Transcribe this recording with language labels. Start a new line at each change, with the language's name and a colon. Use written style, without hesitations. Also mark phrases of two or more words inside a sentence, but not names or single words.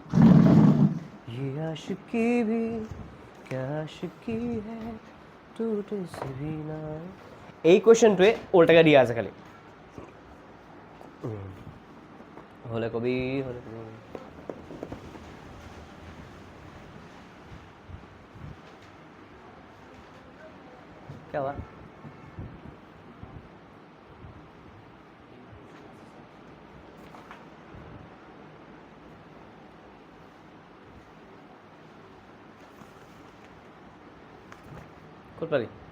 Hindi: ये आशिकी भी क्या आशिकी है टूटे से भी ना,
Assamese: এই কুৱেশ্যনটোৱে ওলটাকে দিয়া আছে খালি, হ'লে কবি, হ'লে কবি।
Hindi: क्या हुआ?
Assamese: ক'ত পালি?